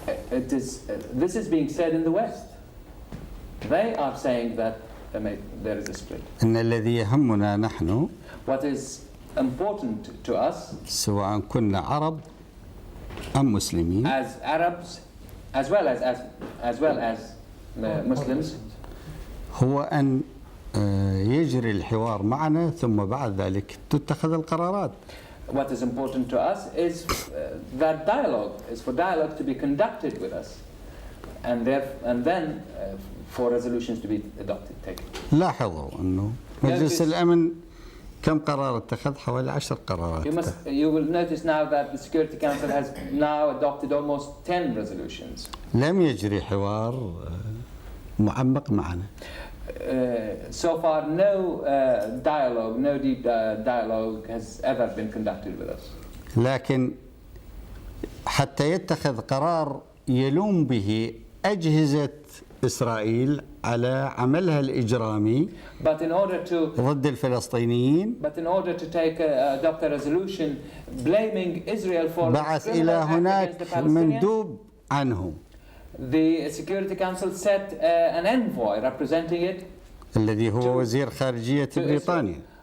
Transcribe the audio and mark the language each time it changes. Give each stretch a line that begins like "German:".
English: This is being said in the West. They are saying that there is a split.
Arabic: إن الذي يهمنا نحن
English: What is important to us,
Arabic: سواء كنا عرب أم مسلمين,
English: as Arabs as well as Muslims,
Arabic: هو أن يجري الحوار معنا ثم بعد ذلك تتخذ القرارات.
English: What is important to us is that dialogue, is for dialogue to be conducted with us, and then for resolutions to be taken.
Arabic: لاحظوا أنه مجلس الأمن كم قرار اتخذ؟ حوالي 10 قرارات.
English: You will notice now that the Security Council has now adopted almost 10 resolutions.
Arabic: لم يجري حوار معمق معنا.
English: So far, no dialogue, no deep dialogue has ever been conducted with us.
Arabic: لكن حتى يتخذ قرار يلوم به أجهزة إسرائيل على عملها الإجرامي
English: But in order to
Arabic: ضد الفلسطينيين
English: adopt a resolution blaming Israel for
Arabic: بعث إلى هناك مندوب عنه
English: the Security Council set an envoy representing it.
Arabic: الذي هو وزير خارجية بريطانيا.